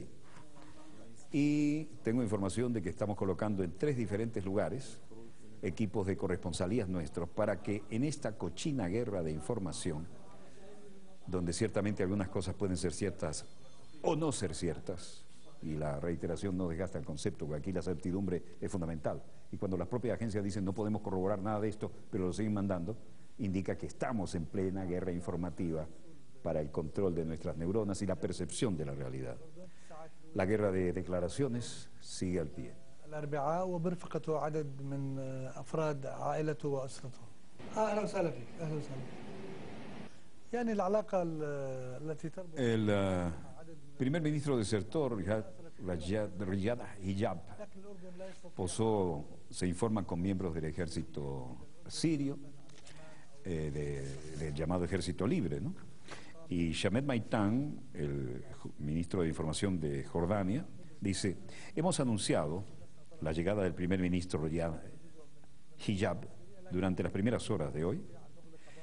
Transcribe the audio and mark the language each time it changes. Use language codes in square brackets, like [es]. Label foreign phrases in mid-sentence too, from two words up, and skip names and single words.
[es] Y tengo información de que estamos colocando en 3 diferentes lugares equipos de corresponsalías nuestros para que en esta cochina guerra de información, donde ciertamente algunas cosas pueden ser ciertas o no ser ciertas, y la reiteración no desgasta el concepto, porque aquí la certidumbre es fundamental. Y cuando las propias agencias dicen no podemos corroborar nada de esto, pero lo siguen mandando, indica que estamos en plena guerra informativa para el control de nuestras neuronas y la percepción de la realidad. La guerra de declaraciones sigue al pie. [ar] الأربعاء وبرفقته عدد من أفراد عائلته وأسرته. أهلا وسهلا فيك، أهلا وسهلا. يعني العلاقة التي تربط. [es] El primer ministro desertor, Riyad Hijab, se informa con miembros del ejército sirio, del llamado ejército libre, ¿no? Y Shamed Maitan, el ministro de Información de Jordania, dice: hemos anunciado la llegada del primer ministro Riyad Hijab durante las primeras horas de hoy